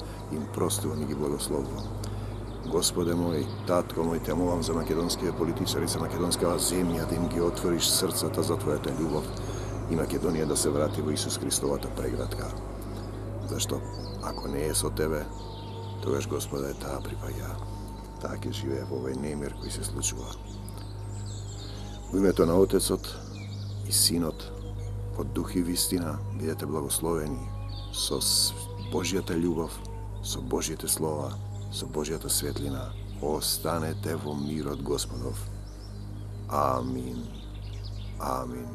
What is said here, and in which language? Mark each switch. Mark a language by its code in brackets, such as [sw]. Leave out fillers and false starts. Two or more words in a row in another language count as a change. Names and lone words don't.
[mk] Им простувам и ги благословувам. Господе мој, татко мој, те молам за македонските политичари, за македонскава земја, да им ги отвориш срцата за твојата љубов и Македонија да се врати во Исус Христовата преградка. Зашто, ако не е со тебе, тогаш, Господе, таа припаѓа. Таа ќе живее во овој немир кој се случува. U ime to na Otecot i Sinot, od Duch i Vistina, budete blagosloveni so Božjata ljubav, so Božjete slova, so Božjata svjetlina. Ostanete vo mir od Gospodov. Amin. Amin.